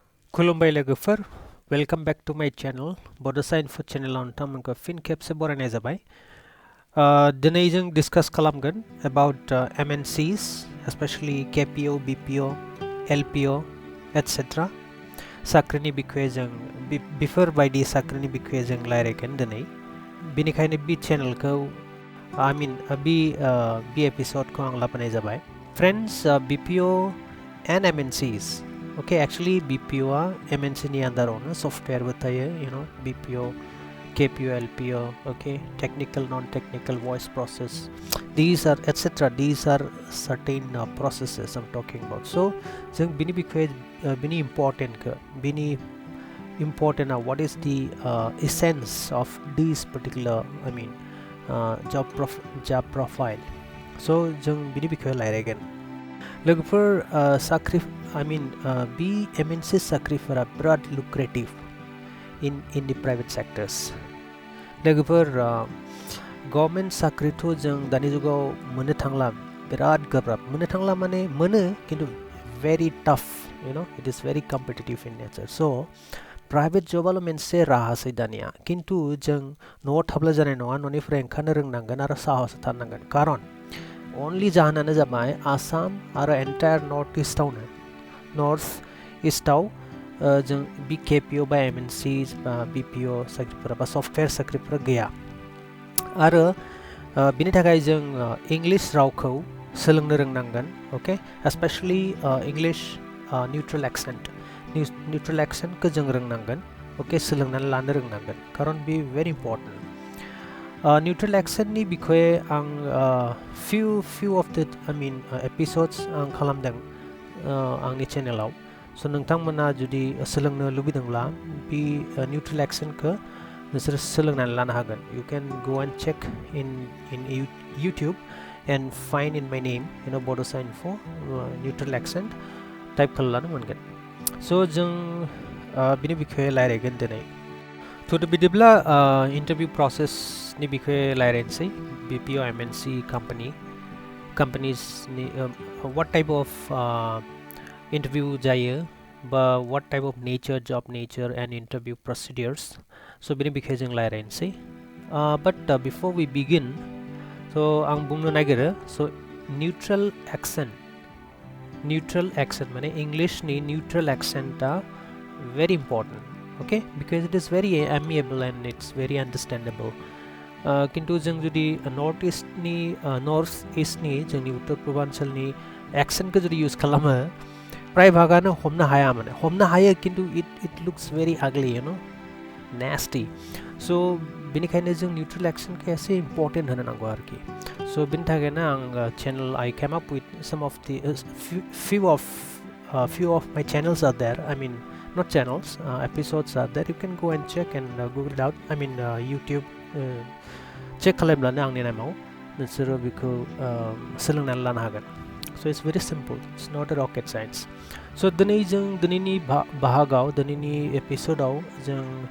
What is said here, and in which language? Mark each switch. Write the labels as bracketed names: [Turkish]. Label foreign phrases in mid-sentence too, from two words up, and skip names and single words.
[Bodo] खुलुमबाय लोगोफोर [English] welcome back to my channel [Bodo] बड'सा इनफो चैनलाव नोंथांमोनखौ फिन खेबसे बरायनाय जाबाय दिनै जों डिस्कास खालामगोन [English] about MNCs especially KPO BPO LPO etc. [Bodo] साख्रिनि बिखय जों बेफोरबायदि साख्रिनि बिखय जों रायज्लायगोन दिनै बेनिखायनो बे चैनलखौ बे एपिसोडखौ आं लाबोनाय जाबाय [English] फ्रेंड्स BPO and MNCs okay actually BPO MNC [Bodo] ni अंदरावनो [English] software बतायो BPO KPO LPO okay technical non-technical voice process these are etc these are certain processes I'm talking about [Bodo] so जों बिनि बिखय बिनि [English] important what is the essence of this particular job profile so [Bodo] जों बिनि बिखय रायज्लायगोन लोगोफोर साख्रि बे MNC साख्रिफोरा बिराद [English] lucrative in the private sectors [Bodo] लोगोफोर गभर्नमेंट साख्रिथ' जों दानि जुगाव मोननो थांला बिराद गोब्राब मोननो थांला माने मोनो किन्तु [English] very tough it is very competitive in nature so [Bodo] प्राइवेट जबाल' मोनसे राहासै दानिया किन्तु जों न'आव थाब्ला जानाय नङा न'निफ्राय ओंखारनो रोंनांगोन आरो साहस थानांगोन खारन only जाहोनानो जाबाय आसाम आरो [English] entire North [Bodo] इस्टआव जों बि KPO बा MNCs बा BPO साख्रिफोरा बा सफ्टवेयर साख्रिफोरा गैया आरो बिनि थाखाय जों इंलिश रावखौ सोलोंनो रोंनांगोन ओके स्पेशली [English] English neutral accent [Bodo] जों रोंनांगोन ओके सोलोंनानै लानो रोंनांगोन खारन बे [English] very important neutral accent [Bodo] ni बिखय आं [English] few of the episodes [Bodo] आं खालामदों आंनि चेनेलाव so नोंथांमोना जुदि सोलोंनो लुबैदोंब्ला [English] बे neutral accentखौ [Bodo] नोंसोर सोलोंनानै लानो हागोन [English] you can go and check in YouTube and find in my name [Bodo] बड'सा इनफो [English] neutral accent type [Bodo] खालामनानै मोनगोन so जों बिनि बिखय रायज्लायगोन दिनै थ' बिदिब्ला इन्टारभिउ प्रसेसनि बिखय रायज्लायनोसै [English] BPO MNC companies what type of interview [Bodo] जायो बा [English] what type of job nature and interview procedures so [Bodo] बिनि बिखय जों रायज्लायनोसै [English] but before we begin so [Bodo] आं बुंनो नागिरो [English] so neutral accent माने इंलिशनि neutral accentआ very important okay because it is very amiable and it's very understandable [Bodo] किन्तु जों जुदि नर्थ इस्टनि जोंनि उत्तर पूर्वाञ्चलनि एक्सेन्टखौ जुदि इउज खालामो प्राय भागानो हमनो हाया माने हमनो हायो किन्तु [English] it looks very ugly nasty so [Bodo] बेनिखायनो जों निउट्रेल एक्सेन्टखौ एसे इम्पर्टेन्ट होनो नांगौ आरोखि [English] so [Bodo] बेनि थाखायनो आं [English] channel I came up with some of the few of my channels are there not channels episodes are there you can go and check and google it out YouTube check [Bodo] खालामब्लानो आंनि नामाव नोंसोरो बेखौ सोलोंनानै लानो हागोन [English] so it's very simple it's not a rocket science so [Bodo] दिनैनि बाहागोआव दिनैनि एपिसोडआव जों